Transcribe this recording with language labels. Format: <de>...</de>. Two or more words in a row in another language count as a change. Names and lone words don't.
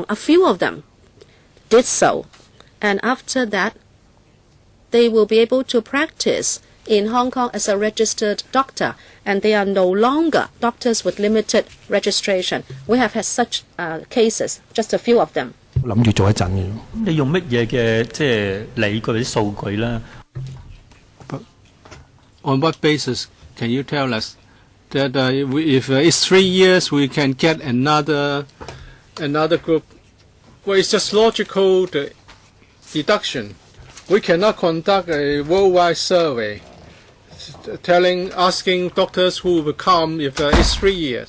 <en>A few of them did so. And after that, they will be able to practice in Hong Kong as a registered doctor. And they are no longer doctors with limited registration. We have had such cases, just a few of them.</en> <yue>諗住做一陣嘅。你用乜嘢嘅即係理據啲數據啦？</yue> <en>On what basis can you tell us that if it's 3 years, we can get another group? Well, it's just logical deduction. We cannot conduct a worldwide survey asking doctors who will come if it's 3 years.</en>